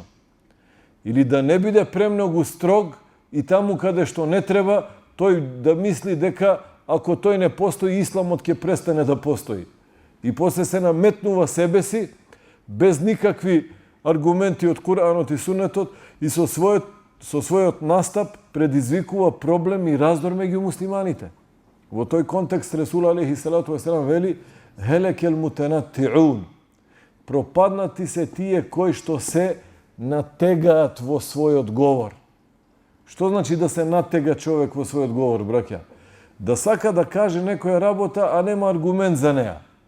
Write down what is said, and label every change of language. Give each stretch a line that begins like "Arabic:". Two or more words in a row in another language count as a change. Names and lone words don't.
Macedonian: Или да не биде премногу строг и таму каде што не треба, тој да мисли дека ако тој не постои, исламот ќе престане да постои. И после се наметнува себе си, без никакви аргументи од Куранот и Сунетот, и со својот настап предизвикува проблем и раздор меѓу муслиманите. Во тој контекст Ресул
Arabic: عليه الصلاة والسلام
Macedonian: вели:
Arabic: "هلك المتنطعون",
Macedonian: пропаднати се тие кои што се натегаат во својот говор. Што значи да се натега човек во својот говор, браќа? Да сака да каже некоја работа, а нема аргумент за неа.